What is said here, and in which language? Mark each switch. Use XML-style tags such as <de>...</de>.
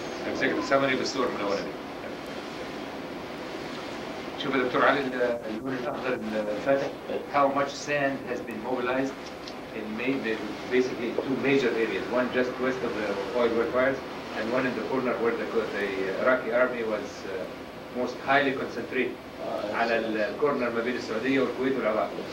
<ar>امسك السمري بالصور من الأولانية. شوف يا دكتور علي اللون الأخضر الفاتح.</ar> <en>How much sand has been mobilized in basically 2 major areas. One just west of the oil workers, and one in the corner where the Iraqi army was most highly concentrated.</en> <ar>على الكورنر ما بين السعودية والكويت والعراق.</ar>